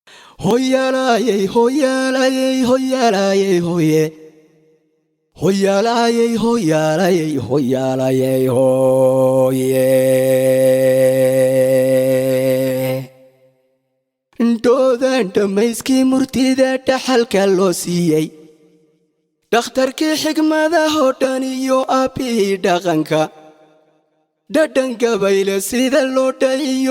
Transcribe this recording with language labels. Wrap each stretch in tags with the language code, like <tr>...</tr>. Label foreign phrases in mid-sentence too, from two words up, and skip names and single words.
<so>Hoya la ye, hoya la ye, hoya la ye, hoye. Hoya la ye, hoya la ye, hoya la ye, hoye. Doodan dhamayskii murtida dhaxalka loo siiyey dhakhtarkii xigmada oo dhan iyo aabbihii dhaqanka dhadhan gabayle sida loo dhayiyo</so>